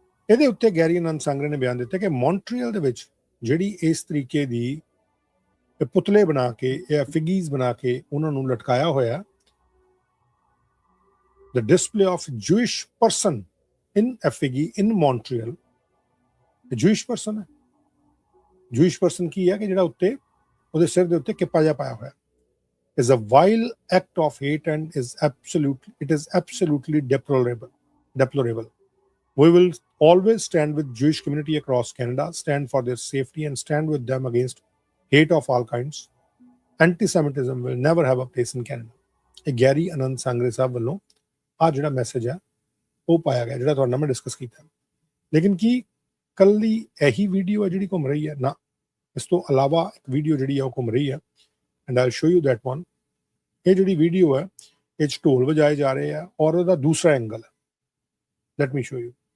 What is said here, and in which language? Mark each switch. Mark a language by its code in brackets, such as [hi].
[pa] ਇਹਦੇ ਉੱਤੇ ਗੈਰੀ ਆਨੰਦ ਸੰਗਰੇ ਨੇ ਬਿਆਨ ਦਿੱਤਾ ਕਿ ਮੌਂਟਰੀਅਲ ਦੇ ਵਿੱਚ ਜਿਹੜੀ ਇਸ ਤਰੀਕੇ ਦੀ ਪੁਤਲੇ ਬਣਾ ਕੇ, ਇਹ ਐਫਿਗੀਜ਼ ਬਣਾ ਕੇ ਉਹਨਾਂ ਨੂੰ ਲਟਕਾਇਆ ਹੋਇਆ, [en] the display of Jewish person in Effigy in Montreal, [pa] the Jewish person ਹੈ। Jewish person ਕੀ ਹੈ ਕਿ ਜਿਹੜਾ ਉੱਤੇ ਉਹਦੇ ਸਿਰ ਦੇ ਉੱਤੇ ਕਿੱਪਾ ਜਿਹਾ ਪਾਇਆ ਹੋਇਆ, [en] is a vile act of hate and it is absolutely deplorable. We will always stand with Jewish community across Canada, stand for their safety and stand with them against hate of all kinds. Antisemitism will never have a place in Canada. [pa] ਇਹ Garry ਆਨੰਦ ਸੰਗਰੇ ਸਾਹਿਬ ਵੱਲੋਂ ਆ ਜਿਹੜਾ message ਹੈ ਉਹ ਪਾਇਆ ਗਿਆ, ਜਿਹੜਾ ਤੁਹਾਡੇ ਨਾਲ ਮੈਂ ਡਿਸਕਸ ਕੀਤਾ। ਲੇਕਿਨ ਕੀ ਕੱਲੀ ਇਹੀ ਵੀਡੀਓ ਹੈ ਜਿਹੜੀ ਘੁੰਮ ਰਹੀ ਹੈ? ਨਾ, ਇਸ ਤੋਂ ਇਲਾਵਾ ਇੱਕ ਵੀਡੀਓ ਜਿਹੜੀ ਹੈ ਉਹ ਘੁੰਮ ਰਹੀ ਹੈ, [en] And I'll show you that one. [pa] ਇਹ ਜਿਹੜੀ ਵੀਡੀਓ ਹੈ ਇਹ 'ਚ ਢੋਲ ਵਜਾਏ ਜਾ ਰਹੇ ਆ ਔਰ ਉਹਦਾ ਦੂਸਰਾ ਐਂਗਲ ਹੈ। [en] Let me show you.